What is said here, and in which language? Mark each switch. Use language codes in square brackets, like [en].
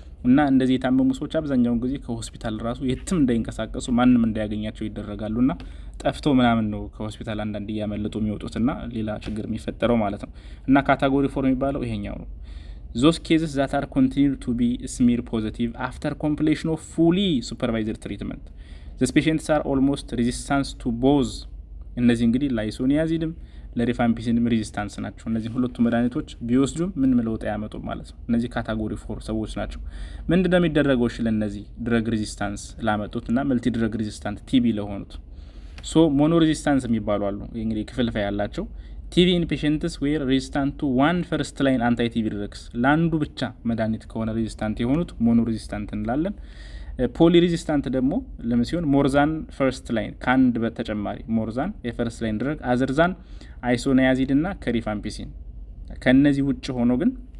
[am] እና እንደዚህ የታመሙ ሰዎች አብዛኛውን ጊዜ ከሆስፒታል ራሱ የትም እንዳይንቀሳቀሱ ማንም እንዳያገኛቸው ይደረጋሉና ጠፍተው ምናምን ነው ከሆስፒታል አንዳንድ እያመለጡ የሚወጡትና ሌላ ችግር የሚፈጠረው ማለት ነው። እና ካቴጎሪ 4 የሚባለው ይሄኛው ነው። [en] Those cases that are continued to be smear positive after completion of fully supervised treatment. The patients are almost resistant to both. [am] እነዚህ እንግዲህ ለአይሶኒያዚድም ለሪፋምፒሲንም ሬዚስታንስ ናቸው። እነዚህ ሁለቱ መድኃኒቶች ቢወስዱም ምን ለውጥ ያመጡም ማለት ነው። እነዚህ ካቴጎሪ 4 ሰዎች ናቸው። ምንድነው የሚደረገው? እሺ ለነዚህ ድረግ ሬዚስታንስ ላመጡትና መልቲ ድረግ ሬዚስታንት ቲቪ ለሆኑት ሞኖ ሬዚስታንስ የሚባሉ አሉ። እንግዲህ ክፍልፋይ ያላቸው [en] ቲቪ ኢን ፔሸንትስ ዌር ሬዚስታንት ቱ ዋን ፈርስት ላይን አንታይ ቲቪ ድረግስ፣ [am] ለአንዱ ብቻ መድኃኒት ከሆነ ሬዚስታንት የሆኑት ሞኖ ሬዚስታንት እንላለን። ፖሊ ሬዚስታንት ደግሞ ለምን ሲሆን [en] ሞርዛን ፈርስት ላይን [am] ከአንድ በተጨማሪ ሞርዛን የፈርስት ላይን ድረግ [en] አዘርዛን [am] አይሶናያዚድ እና ከሪፋምፒሲን ከነዚህ ውጭ ሆኖ ግን